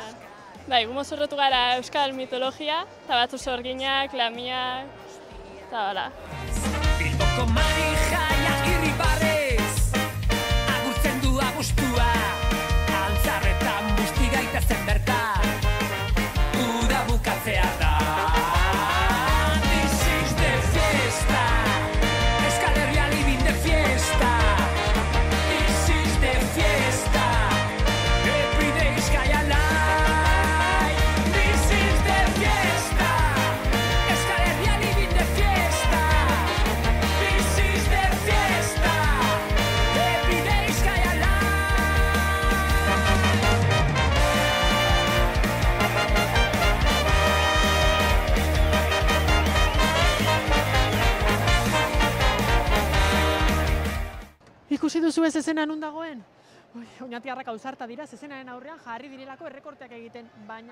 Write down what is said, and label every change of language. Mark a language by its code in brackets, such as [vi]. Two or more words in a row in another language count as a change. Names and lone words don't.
[eu] Bai, gu mozorrotu gara euskal mitologia, eta batzu sorginak, lamiak, eta bala. Bilboko Marijaia irribarrez, agurtzen du abustua, antzarretan busti gaitezen bertan, uda bukatzea da. [en] This is the fiesta, Euskal Herria living the fiesta. This is the fiesta, every day is alive. This is the fiesta, Euskal Herria living the fiesta. This is the fiesta, every day is alive. [eu] Ikusi duzu ez zezena nun dagoen? Oñatiarrak ausarta dira, zezenaren aurrean jarri direlako errekorteak egiten, baina...